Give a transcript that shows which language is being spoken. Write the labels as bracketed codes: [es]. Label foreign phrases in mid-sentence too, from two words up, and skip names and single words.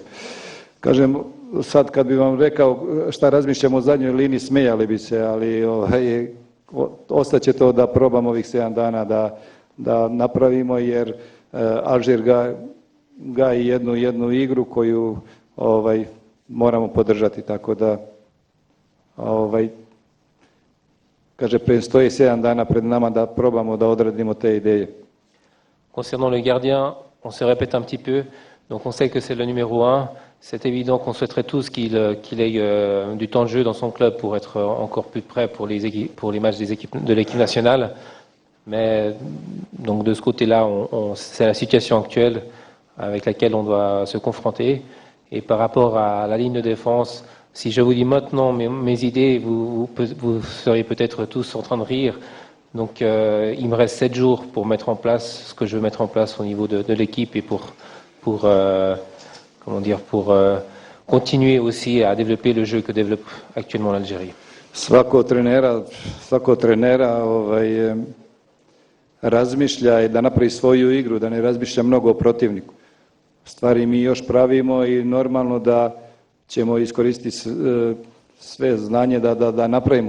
[sr] Kažem, sad kad bi vam rekao šta razmišljamo o zadnjoj liniji, smejali bi se, ali ostaće to da probamo ovih 7 dana da napravimo, jer Alžir gaji jednu igru koju moramo podržati, tako da kaže, predstoji 7 dana pred nama da probamo da odradimo te ideje. [fr] Concernant le gardien, on se répète un petit peu, donc on sait que c'est le numéro 1, c'est évident qu'on souhaiterait tous qu'il ait du temps de jeu dans son club pour être encore plus prêt pour les matchs de l'équipe nationale, mais donc de ce côté-là, c'est la situation actuelle avec laquelle on doit se confronter, et par rapport à la ligne de défense, si je vous dis maintenant mes idées, vous seriez peut-être tous en train de rire. Donc il me reste 7 jours pour mettre en place ce que je veux mettre en place au niveau de l'équipe et pour continuer aussi à développer le jeu que développe actuellement l'Algérie. [sr] Svako trenera razmišlja i da napravi svoju igru, da ne razmišlja mnogo o protivniku. Stvari mi još pravimo i normalno da ćemo iskoristiti sve znanje da napravimo.